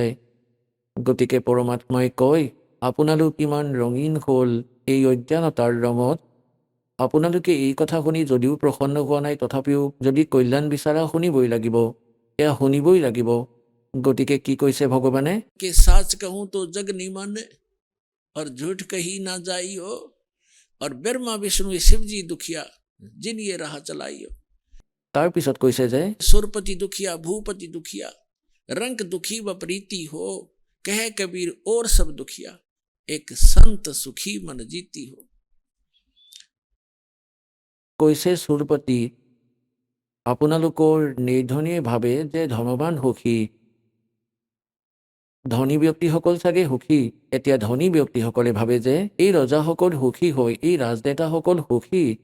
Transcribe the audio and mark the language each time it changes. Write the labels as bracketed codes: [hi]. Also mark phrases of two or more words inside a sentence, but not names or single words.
[as] গতিকে পৰমাত্মাই কয়, আপোনালোক ইমান ৰঙীন হ'ল এই অজ্ঞানতাৰ ৰঙত। আপোনালোকে এই কথা শুনি যদিও প্ৰসন্ন হোৱা নাই, তথাপিও যদি কল্যাণ বিচাৰা শুনিবই লাগিব, এয়া শুনিবই লাগিব। গতিকে কি কৈছে ভগৱানে? [hi] कि साच कहूं तो जग नहीं माने और झूठ कही ना जाइयो और ब्रह्मा विष्णु शिव जी दुखिया जिन ये राह चलाइयो। [as] তাৰপিছত কৈছে যে [hi] सुरपति दुखिया भूपति दुखिया रंग दुखी व प्रीति हो कह कबीर और सब दुखिया एक संत सुखी मन जीती हो। [as] কৈছে সুৰপতি, আপোনালোকৰ নিৰ্ধনীয়ে ভাবে যে ধনৱান সুখী, ধনী ব্যক্তিসকল চাগে সুখী। এতিয়া ধনী ব্যক্তিসকলে ভাবে যে এই ৰজাসকল সুখী হয়, এই ৰাজনেতাসকল সুখী।